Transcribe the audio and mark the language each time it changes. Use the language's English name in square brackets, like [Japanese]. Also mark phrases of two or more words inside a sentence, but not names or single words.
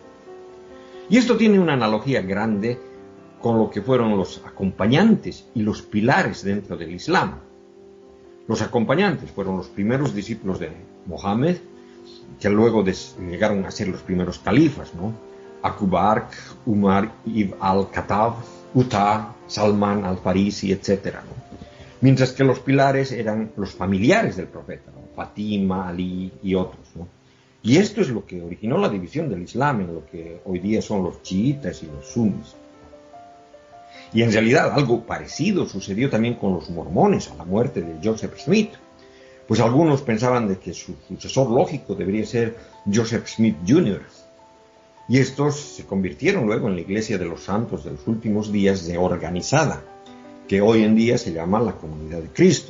[Spanish] Y esto tiene una analogía grande con lo que fueron los acompañantes y los pilares dentro del Islam. Los acompañantes fueron los primeros discípulos de Mohammed, que luego llegaron a ser los primeros califas, ¿no? Abu Bakr, Umar ibn al-Khattab, Utah, Salman al-Farisi, etc., ¿no? Mientras que los pilares eran los familiares del profeta, ¿no?, Fatima, Ali y otros, ¿no? Y esto es lo que originó la división del Islam en lo que hoy día son los chiitas y los suníes. Y en realidad algo parecido sucedió también con los mormones a la muerte de Joseph Smith, pues algunos pensaban de que su sucesor lógico debería ser Joseph Smith Jr., y estos se convirtieron luego en la Iglesia de los Santos de los Últimos Días reorganizada, que hoy en día se llama la Comunidad de Cristo.